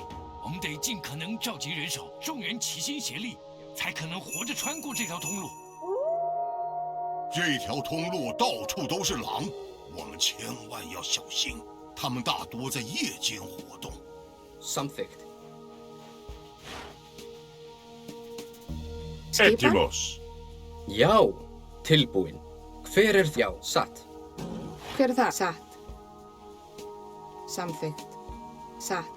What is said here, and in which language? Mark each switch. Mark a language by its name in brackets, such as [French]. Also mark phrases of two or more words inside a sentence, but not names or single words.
[Chinese] 我们得尽可能召集人手，众人齐心协力，才可能活着穿过这条通路。这条通路到处都是狼，我们千万要小心，他们大多在夜间活动。 [Icelandic] Samþykkt. Skipan. Já. Tilbúin. Hver já? Satt. Hver það? Satt. Samþykkt. Satt.